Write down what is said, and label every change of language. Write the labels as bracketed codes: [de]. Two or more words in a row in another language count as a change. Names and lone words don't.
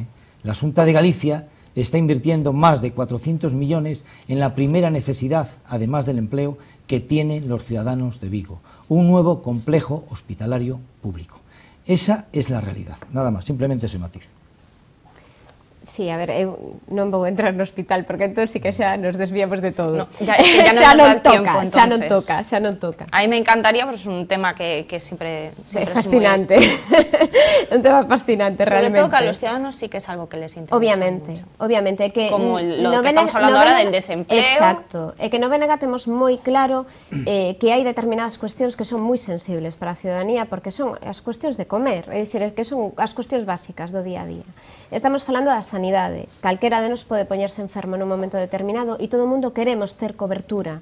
[es] La Xunta de Galicia está invirtiendo más de 400 millones en la primera necesidad, además del empleo, que tienen los ciudadanos de Vigo, un nuevo complejo hospitalario público. Esa es la realidad, nada más, simplemente ese matiz. Sí, [gl] a ver, eu non vou entrar no hospital, porque entón sí que xa nos desviamos de todo. [es] No, ya no nos da tiempo, entonces. [gl] Xa non toca. [es] A mí me encantaría, pero es un tema que siempre [gl] É fascinante. Un tema fascinante, [es] Sobre [gl] realmente. [es] todo que a los ciudadanos sí que es algo que les interesa [gl] Obviamente, [es] mucho. [gl] obviamente, é que [es] Como lo no que estamos hablando ahora del desempleo. [gl] Exacto, é que no BNG temos moi claro que hai determinadas cuestións que son moi sensibles para a ciudadanía, porque son as cuestións de comer, é dicir, que son as cuestións básicas do día a día. Estamos falando da sanidade, calquera de nos pode poñerse enfermo nun momento determinado e todo o mundo queremos ter cobertura.